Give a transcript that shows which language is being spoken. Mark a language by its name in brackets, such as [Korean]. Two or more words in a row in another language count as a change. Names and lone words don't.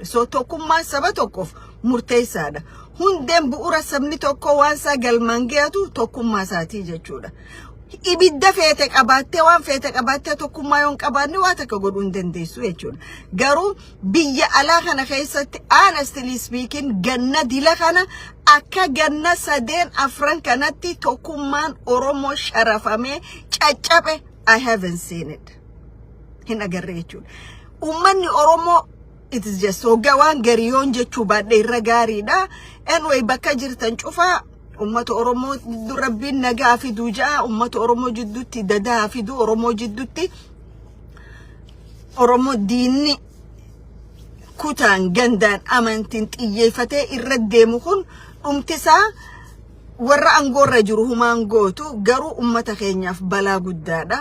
[Oromo] So tokkummaan saba tokkoof murteessaadha. Hundeen bu'uura sabni tokko waan isaa galmaan geetu tokkummaa isaatii jechuudha. Ibidda feete qabaattee waan feete qabaattee tokkummaa yoon qabaanne waa takka godhuu hin dandeessu jechuudha. Garuu biyya alaa kana keessatti [English] honestly speaking [Oromo] ganna dila kana akka ganna sadeen afran kanatti tokkummaan Oromoo sharafamee caccabe [English] I haven't seen it. [Oromo] Hin agarre jechuudha. Uummanni Oromoo [English] it is just [Oromo] hoggaa waan gariyoon jechuu baadhee irra gaariidha. Anyway bakka jirtan cufaa ummata Oromoo rabbiin nagaa fiduu jaa ummata Oromoo jidduutti dadaa fiduu Oromoo jidduutti Oromoo diinni kutaan gandaan amantiin xiyyeeffatee irra deemu kun dhumtisaa warra angoorra jiru humaan gootu garuu ummata keenyaaf balaa guddaadha.